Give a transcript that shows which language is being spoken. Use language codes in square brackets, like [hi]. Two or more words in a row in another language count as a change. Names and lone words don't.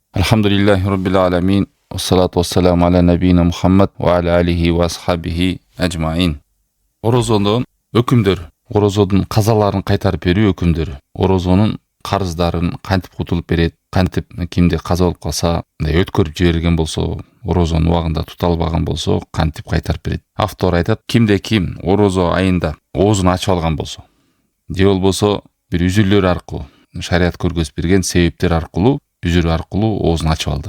[ar] الحمد لله رب العالمين. والصلاة والسلام على نبينا محمد وعلى آله وأصحابه أجمعين. [ky] Орозонун өкүмдөрү. Орозонун казаларын кайтарып берүү өкүмдөрү. Орозонун карыздарын кантип кутулуп берет, кантип кимде каза болуп калса, өткөрүп жиберген болсо, орозонун убагында тута албаган болсо, кантип кайтарып берет. Автор айтат, кимде ким орозо айында оозун ачып алган болсо, же болбосо бир үзүрлөр аркылуу, шарият көргөзүп берген себептер аркылуу, үзүр аркылуу оозун ачып алды.